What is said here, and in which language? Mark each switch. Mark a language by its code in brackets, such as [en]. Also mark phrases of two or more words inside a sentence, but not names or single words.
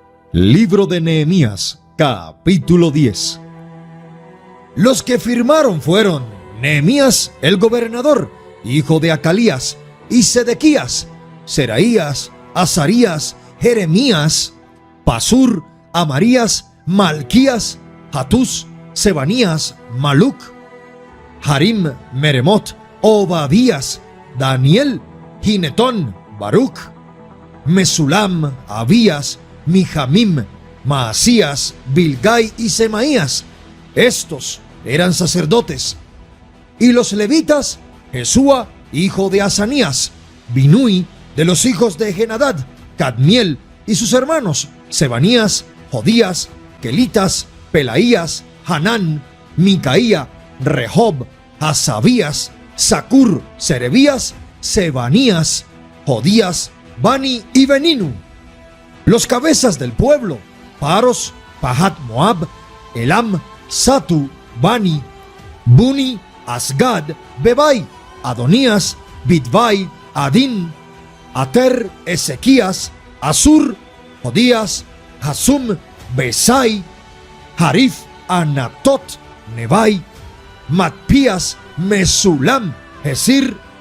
[es] Libro de Nehemías, capítulo 10. Los que firmaron fueron Nehemías el gobernador, hijo de Acalías, y Sedequías, Seraías, Azarías, Jeremías, Pasur, Amarías, Malquías, Hatús, Sebanías, Maluc, Harim, Meremot, Obadías, Daniel, Ginetón, Baruch, Mesulam, Abías, Mijamim, Maasías, Bilgai y Semaías. Estos eran sacerdotes. Y los levitas, Jesúa, hijo de Asanías, Binui, de los hijos de Genadad, Cadmiel y sus hermanos, Sebanías, Jodías, Kelitas, Pelaías, Hanán, Micaía, Rehob, Hasabías, Sacur, Serebías, Sebanías, Jodías, Bani y Beninu. Los cabezas del pueblo: Paros, Pahat Moab, Elam, Satu, Bani, Buni, Asgad, Bebai, Adonías, Bidbai, Adin, Ater, Ezequías, Asur, Jodías, Hasum, Besai, Harif, Anatot, Nebai, Matpías, Mesulam, Hesir,